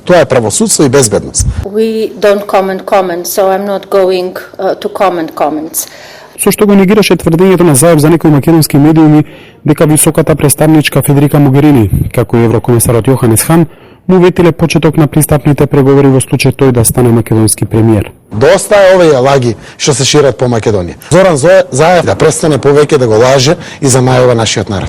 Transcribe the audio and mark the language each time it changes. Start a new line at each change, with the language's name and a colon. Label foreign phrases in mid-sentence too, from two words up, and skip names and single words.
Macedonian: Тоа е правосудство и безбедност.
English: We don't comment, so I'm not going to comments.
Macedonian: Со што го негираше тврдењето на Заев за некои македонски медиуми дека високата представничка Федерика Могерини, како и еврокомесарот Јоханес Хан, му ветиле почеток на пристапните преговори во случај тој да стане македонски премиер. Доста е овие лаги што се шират по Македонија. Зоран Заев да престане повеќе да го лаже и замајува нашиот народ.